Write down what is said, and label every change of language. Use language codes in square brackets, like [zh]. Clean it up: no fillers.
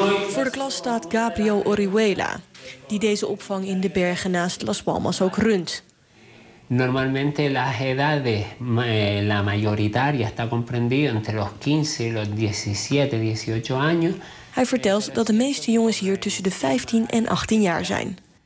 [nl] Voor de klas staat Gabriel Orihuela, die deze opvang in de bergen naast Las Palmas ook runt. [es] Normalmente las edades la mayoritaria está comprendido entre los 15 y los 17, 18 años. [nl] Hij vertelt dat de meeste jongens hier tussen de 15 en 18 jaar zijn.